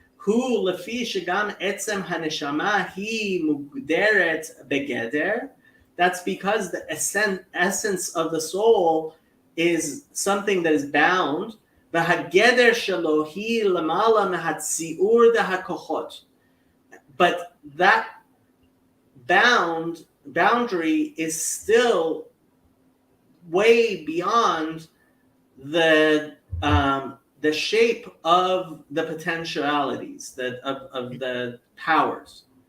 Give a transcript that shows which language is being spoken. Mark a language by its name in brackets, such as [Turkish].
[Hebrew] הוא לפי שגם עצם הנשמה היא מוגדרת בגדר. [English] That's because the essence of the soul is something that is bound. [Hebrew] והגדר שלו היא למעלה מהציור והכוחות. [English] But that boundary is still way beyond the shape of the potentialities of the powers.